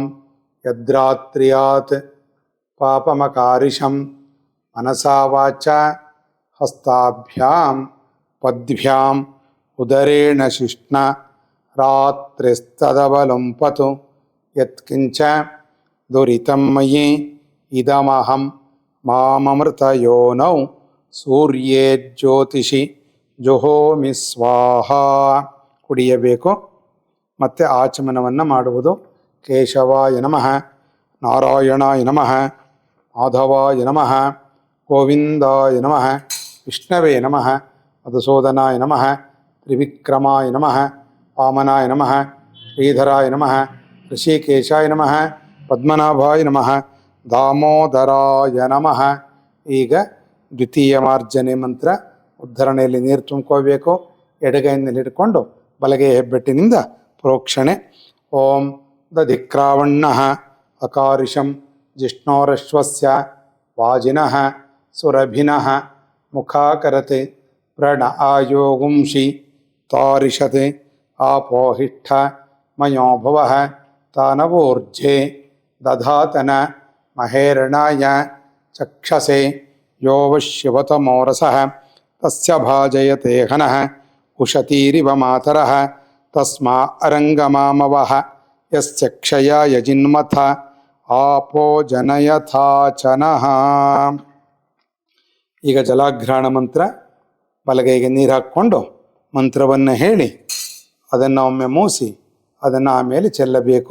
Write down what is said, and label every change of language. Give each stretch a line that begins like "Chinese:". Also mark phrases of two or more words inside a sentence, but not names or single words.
Sanskrit: ಯದ್ರಾತ್ರ್ಯಾತ್ ಪಾಪಮಕಾರಿಷಂ ಮನಸಾ ವಾಚ ಹಸ್ತಾಭ್ಯಾಂ ಪದ್ಭ್ಯಾಂ ಉದರೇಣ ಶಿಷ್ಣ ರಾತ್ರಿಸ್ತದವಲುಂಪತು ಯತ್ಕಿಂಚ ದುರಿತಂ ಮಯಿ ಇದಮಹಂ ಮಾಮಮೃತಯೋನೌ ಸೂರ್ಯೇ ಜ್ಯೋತಿಷಿ ಜುಹೋಮಿ ಸ್ವಾಹಾ.
Kannada: ಕುಡಿಯಬೇಕು. ಮತ್ತು ಆಚಮನವನ್ನು ಮಾಡುವುದು.
Sanskrit: ಕೇಶವಾಯ ನಮಃ, ನಾರಾಯಣಾಯ ನಮಃ, ಮಾಧವಾಯ ನಮಃ, ಗೋವಿಂದಾಯ ನಮಃ, ವಿಷ್ಣವೇ ನಮಃ, ಮಧುಸೂದನಾಯ ನಮಃ, ತ್ರಿವಿಕ್ರಮಾಯ ನಮಃ, ವಾಮನಾಯ ನಮಃ, ಶ್ರೀಧರಾಯ ನಮಃ, ಋಷಿಕೇಶಾಯ ನಮಃ, ಪದ್ಮನಾಭಾಯ ನಮಃ, ದಾಮೋದರಾಯ ನಮಃ.
Kannada: ಈಗ ದ್ವಿತೀಯ ಮಾರ್ಜನೆ ಮಂತ್ರ. ಉದ್ಧರಣೆಯಲ್ಲಿ ನೀರು ತುಂಬ್ಕೋಬೇಕು. ಎಡಗೈನಲ್ಲಿ ಹಿಡ್ಕೊಂಡು ಬಲಗೈ ಹೆಬ್ಬೆಟ್ಟಿನಿಂದ ಪ್ರೋಕ್ಷಣೆ.
Sanskrit: ಓಂ ದಧಿಕ್ರಾವಣ್ಣಃ ಅಕಾರಿಷಂ ಜಿಷ್ಣೋರಶ್ವಸ್ಯ ವಾಜಿನಃ ಸುರಭಿನಃ ಮುಖಾಕರತೆ ಪ್ರಣ ಆಯೋಗುಂಷಿ ತಾರಿಷತೆ ಆಪೋಹಿಷ್ಠ ಮಯೋ ಭುವಃ ತಾನವೋರ್ಜೆ ದಧಾತನ ಮಹೇರಣಾಯ ಚಕ್ಷಸೆ ಯೋವಶಿವತಮೋರಸಃ ತಸ್ಯ ಭಾಜಯತೆ ಹನಃ ಉಷತೀರಿವ ಮಾತರಃ ತಸ್ಮಾ ಅರಂಗಮಾಮವಃ ಯಸ್ಯ ಕ್ಷಯಾಯ ಜಿನ್ಮಥ ಆಪೋ ಜನಯಥಾಚನಃ.
Kannada: ಈಗ ಜಲಾಘ್ರಾಣ ಮಂತ್ರ. ಬಲಗೈಗೆ ನೀರು ಹಾಕ್ಕೊಂಡು ಮಂತ್ರವನ್ನು ಹೇಳಿ ಅದನ್ನು ಒಮ್ಮೆ ಮೂಸಿ ಅದನ್ನು ಆಮೇಲೆ ಚೆಲ್ಲಬೇಕು.